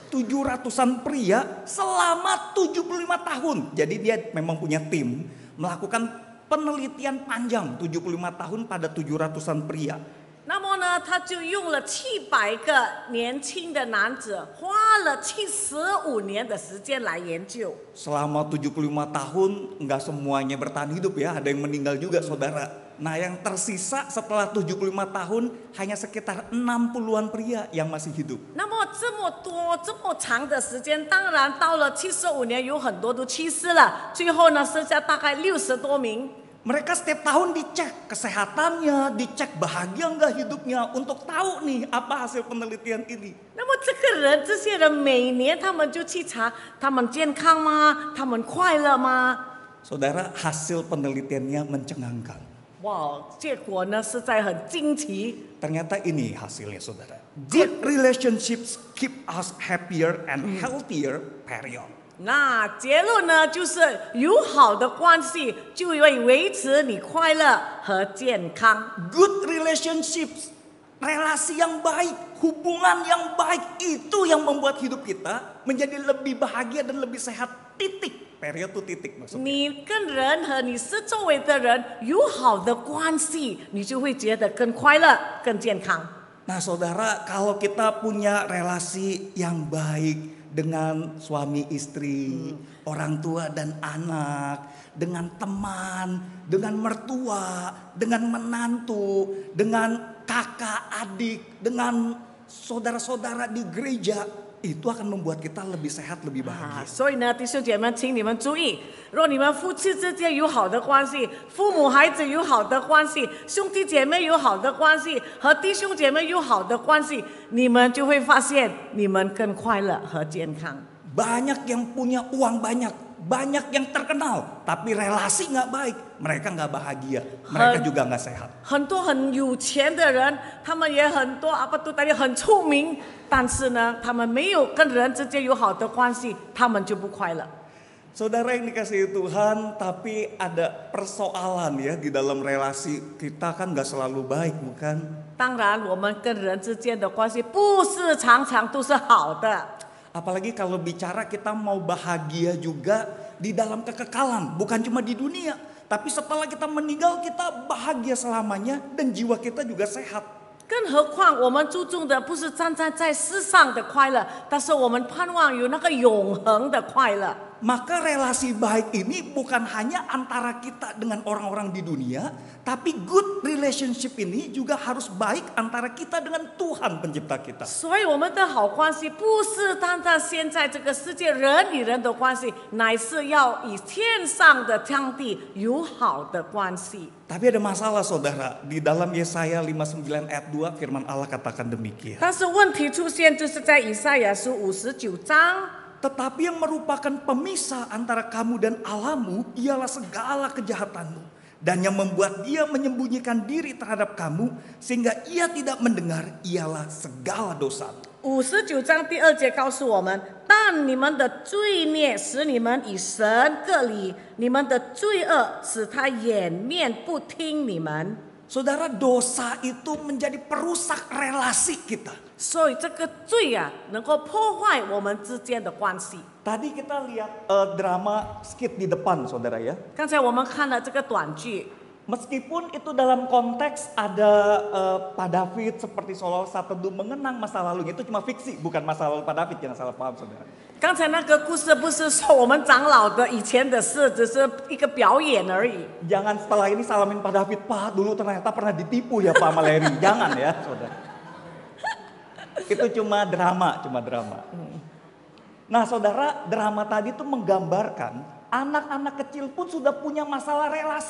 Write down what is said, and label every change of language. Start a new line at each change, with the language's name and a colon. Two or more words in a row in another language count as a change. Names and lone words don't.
Indonesian: 700-an pria selama 75 tahun. Jadi dia memang punya tim melakukan penelitian panjang 75 tahun pada 700-an pria.
Chinese: 那么呢，他就用了700个年轻的男子，花了75年的时间来研究。
Indonesian: Selama 75 tahun nggak semuanya bertahan hidup ya, ada yang meninggal juga saudara. Nah yang tersisa setelah 75 tahun hanya sekitar 60-an pria yang masih hidup.
Chinese: 那么这么多这么长的时间，当然到了75年，有很多都去世了，最后呢剩下大概60多名。
Indonesian: Mereka setiap tahun dicek kesehatannya, dicek bahagia nggak hidupnya untuk tahu nih apa hasil penelitian ini.
Chinese: 那么这些人每年他们就去查，他们健康吗？他们快乐吗？
Indonesian: Saudara, hasil penelitiannya mencengangkan.
Chinese: 哇，结果呢实在很惊奇。
Indonesian: Ternyata ini hasilnya saudara.
English: Good relationships keep us happier and healthier, period.
Chinese: 那结论呢，就是友好的关系就会维持你快乐和健康。
English: Good relationships,
Indonesian: relasi yang baik, hubungan yang baik itu yang membuat hidup kita menjadi lebih bahagia dan lebih sehat. Titik, period tuh titik maksudnya.
Chinese: 你跟人和你是周围的人友好的关系，你就会觉得更快乐、更健康。
Indonesian: Nah saudara, kalau kita punya relasi yang baik dengan suami istri, orang tua dan anak, dengan teman, dengan mertua, dengan menantu, dengan kakak adik, dengan saudara-saudara di gereja, itu akan membuat kita lebih sehat, lebih bahagia.
Chinese: 所以呢，弟兄姐妹，请你们注意，若你们夫妻之间有好的关系，父母孩子有好的关系，兄弟姐妹有好的关系，和弟兄姐妹有好的关系，你们就会发现你们更快乐和健康。
Indonesian: Banyak yang punya uang banyak, banyak yang terkenal, tapi relasi nggak baik, mereka nggak bahagia, mereka juga nggak sehat.
Chinese: 很多很有钱的人，他们也很多大家很出名，但是呢，他们没有跟人之间有好的关系，他们就不快乐。
Indonesian: Saudara yang dikasihi Tuhan, tapi ada persoalan ya di dalam relasi kita kan nggak selalu baik, bukan?
Chinese: 当然，我们跟人之间的关系不是常常都是好的。
Indonesian: Apalagi kalau bicara kita mau bahagia juga di dalam kekekalan, bukan cuma di dunia, tapi setelah kita meninggal kita bahagia selamanya dan jiwa kita juga sehat.
Chinese: 更何况我们注重的不是站在世上的快乐，但是我们盼望有那个永恒的快乐。
Indonesian: Maka relasi baik ini bukan hanya antara kita dengan orang-orang di dunia, tapi
English: good relationship
Indonesian: ini juga harus baik antara kita dengan Tuhan pencipta kita.
Chinese: 所以我们的好关系不是单单现在这个世界人与人的关系，乃是要以天上的上帝友好的关系。
Indonesian: Tapi ada masalah saudara, di dalam Yesaya 59 ayat 2 firman Allah katakan demikian.
Chinese: 但是问题出现就是在以赛亚书59章。
Indonesian: Tetapi yang merupakan pemisah antara kamu dan Allahmu ialah segala kejahatanmu. Dan yang membuat dia menyembunyikan diri terhadap kamu sehingga ia tidak mendengar ialah segala dosa.
Chinese: 59 章第2节告诉我们，但你们的罪孽使你们与神隔离，你们的罪恶使他掩面不听你们。
Indonesian: Saudara, dosa itu menjadi perusak relasi kita.
Chinese: 所以这个罪啊，能够破坏我们之间的关系。
Indonesian: Tadi kita lihat drama skit di depan, saudara ya.
Chinese: 刚才我们看了这个短剧，
Indonesian: Meskipun itu dalam konteks ada Pak David seperti seolah saat teduh mengenang masa lalunya, itu cuma fiksi, bukan masa lalu Pak David, jangan salah paham saudara.
Chinese: 刚才那个故事不是说我们长老的以前的事，只是一个表演而已。
Indonesian: Jangan setelah ini salamin Pak David, Pak dulu ternyata pernah ditipu ya Pak sama Larry. Jangan ya saudara. Itu cuma drama. Nah saudara, drama tadi itu menggambarkan anak-anak kecil pun sudah punya masalah relasi.